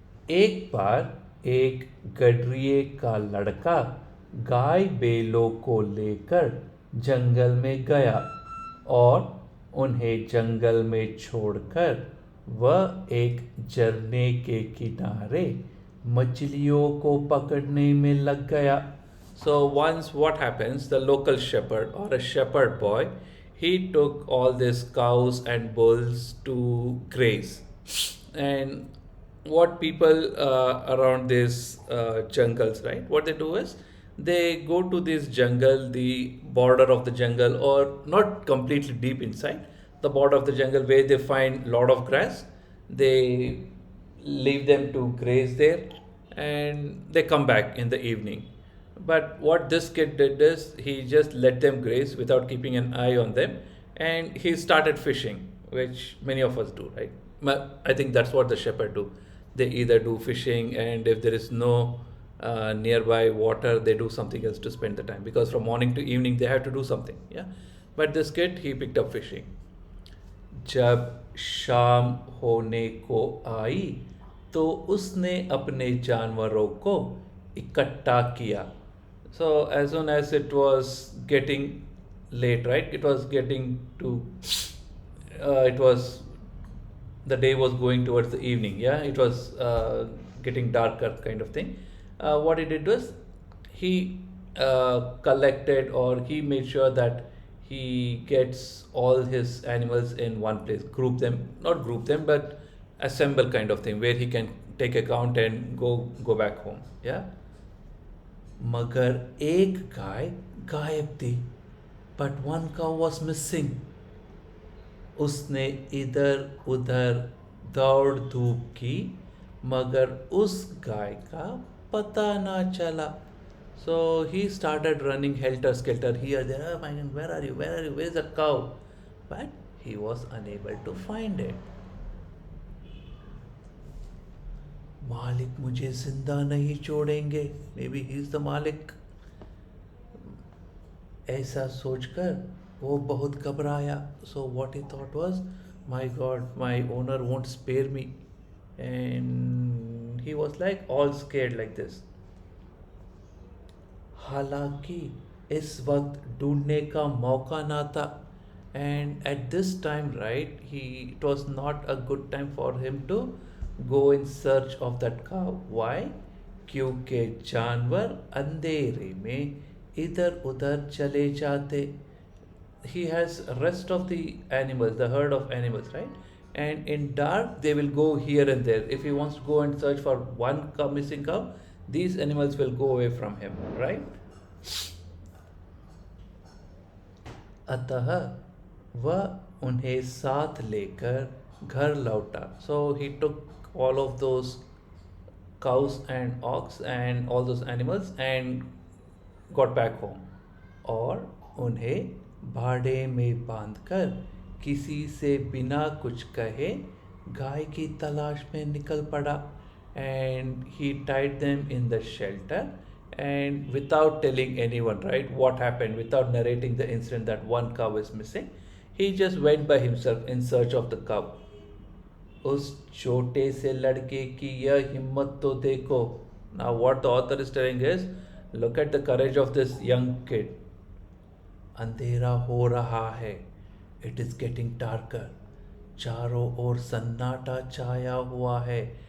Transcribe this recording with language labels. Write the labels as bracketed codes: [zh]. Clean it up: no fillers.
[hi] एक बार एक गडरिये का लड़का गाय बैलों को लेकर जंगल में गया और उन्हें जंगल में छोड़कर वह एक झरने के किनारे मछलियों को पकड़ने में लग गया. [en] So once what happens, the local shepherd or a shepherd boy, he took all these cows and bulls to graze. And what people around these jungles, right? What they do is they go to this jungle, the border of the jungle, or not completely deep inside, the border of the jungle where they find lot of grass. They leave them to graze there, and they come back in the evening. But what this kid did is he just let them graze without keeping an eye on them, and he started fishing, which many of us do, right? I think that's what the shepherd do. They either do fishing, and if there is no nearby water, they do something else to spend the time, because from morning to evening they have to do something. Yeah, but this kid, he picked up fishing. [hi] जब शाम होने को आई तो उसने अपने जानवरों को इकट्ठा किया. [en] So as soon as it was getting late, right? It was getting to, it was, the day was going towards the evening. Yeah, it was getting darker kind of thing. What he did was he collected, or he made sure that he gets all his animals in one place, group them, not group them, but assemble kind of thing, where he can take account and go back home. [hi] Yeah. मगर एक गाय गायब थी. [en] But one cow was missing. [hi] उसने इधर उधर दौड़ धूप की, मगर उस गाय का पता ना चला. [en] So he started running helter skelter here, there. Oh my God, where are you? Where are you? Where's the cow? But he was unable to find it. [hi] मालिक मुझे जिंदा नहीं छोड़ेंगे. [en] Maybe he's the मालिक. [hi] ऐसा सोचकर वो बहुत घबराया. [en] So what he thought was, my God, my owner won't spare me. And he was like all scared like this. [hi] हालांकि इस वक्त ढूंढने का मौका ना था. [en] And at this time, right, it was not a good time for him to go in search of that cow. Why? [hi] क्योंकि जानवर अंधेरे में इधर उधर चले जाते. [en] He has rest of the animals, the herd of animals, right? And in dark they will go here and there. If he wants to go and search for one cow, missing cow, these animals will go away from him, right? [hi] अतः वह उन्हें साथ लेकर घर लौटा. [en] So he took all of those cows and ox and all those animals and got back home. [hi] और उन्हें भाड़े में बांधकर किसी से बिना कुछ कहे गाय की तलाश में निकल पड़ा. [en] And he tied them in the shelter, and without telling anyone, right, what happened, without narrating the incident that one cow is missing, he just went by himself in search of the cow. [hi] उस छोटे से लड़के की यह हिम्मत तो देखो. [en] Now what the author is telling is, look at the courage of this young kid. [hi] अंधेरा हो रहा है. [en] It is getting darker. [hi] चारों ओर सन्नाटा छाया हुआ है.